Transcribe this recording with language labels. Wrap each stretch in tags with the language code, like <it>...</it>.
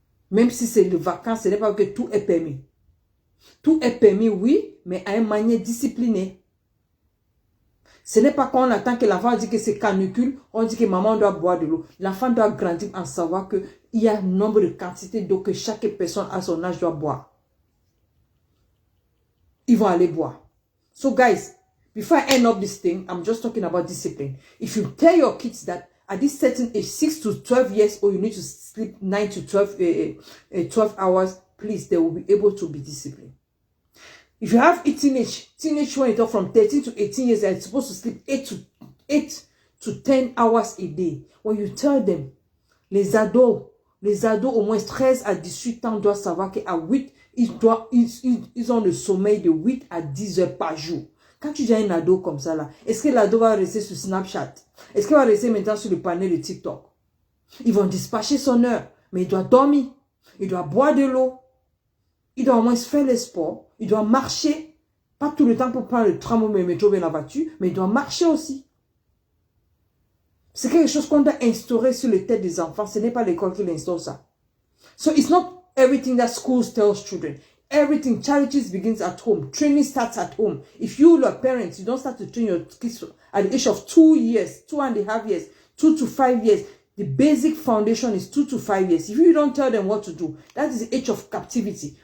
<fr>Même si c'est les vacances, ce n'est pas que tout est permis. Tout est permis, oui, mais à une manière disciplinée. Ce n'est pas quand on attend que l'enfant dit que c'est canicule, on dit que maman doit boire de l'eau. L'enfant doit grandir en savoir qu'il y a un nombre de quantités d'eau que chaque personne à son âge doit boire. Ils vont aller boire.</fr> <en>So guys, before I end up this thing, I'm just talking about discipline. If you tell your kids that at this certain age, 6 to 12 years old, you need to sleep 9 to 12 hours, please, they will be able to be disciplined. If you have a teenage when you talk from 13 to 18 years, they're supposed to sleep 8 to 10 hours a day. When you tell them,</en> <fr>les ados, Les ados, au moins 13 à 18 ans, doivent savoir qu'à 8, ils ont le sommeil de 8 à 10 heures par jour. Quand tu dis à un ado comme ça, là, est-ce que l'ado va rester sur Snapchat? Est-ce qu'il va rester maintenant sur le panel de TikTok? Ils vont dispatcher son heure, mais il doit dormir, il doit boire de l'eau, il doit au moins faire le sport, il doit marcher, pas tout le temps pour prendre le tram ou le métro ou la voiture, mais il doit marcher aussi. C'est quelque chose qu'on doit instaurer sur les têtes des enfants. Ce n'est pas l'école qui l'instaure ça.</fr> <en>So it's not everything that schools tells children. Everything, charities begins at home. Training starts at home. If you are parents, you don't start to train your kids at the age of 2 years, 2.5 years, 2 to 5 years. The basic foundation is 2 to 5 years. If you don't tell them what to do, that is the age of captivity.</en>